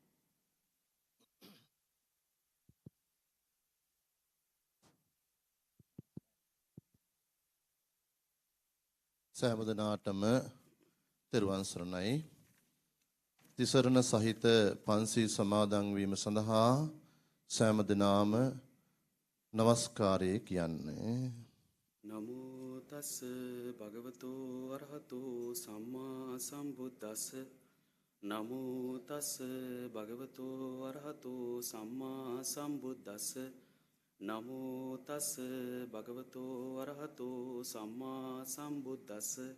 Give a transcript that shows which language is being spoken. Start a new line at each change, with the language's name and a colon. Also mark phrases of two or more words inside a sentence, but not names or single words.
Sinhala: සෑම දිනාටම තෙරුවන් සරණයි. තිසරණ සහිත පන්සිල් සමාදන් වීම සඳහා සෑම දිනාම නමස්කාරය කියන්නේ.
Pali: නමෝ තස් භගවතෝ අරහතෝ සම්මා සම්බුද්දස්ස. නමෝ තස් භගවතෝ අරහතෝ සම්මා සම්බුද්දස්ස. නමෝ තස් භගවතෝ අරහතෝ සම්මා සම්බුද්දස්ස.